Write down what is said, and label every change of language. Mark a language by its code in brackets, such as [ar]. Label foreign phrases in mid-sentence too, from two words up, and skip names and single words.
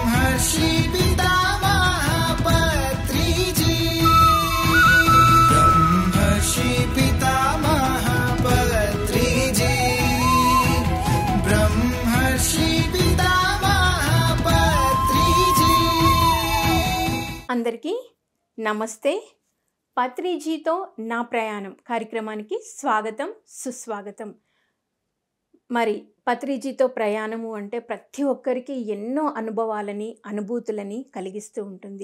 [sa] ब्रह्मर्षि पितामह पत्रिजी, ब्रह्मर्षि पितामह पत्रिजी, ब्रह्मर्षि पितामह पत्रिजी। [te] అందరికీ నమస్తే. పత్రిజీతో నా ప్రయాణం కార్యక్రమానికి స్వాగతం, సుస్వాగతం. మరి పత్రిజీతో ప్రయాణము అంటే ప్రతి ఒక్కరికి ఎన్నో అనుభవాలని, అనుభూతులని కలిగిస్తూ ఉంటుంది.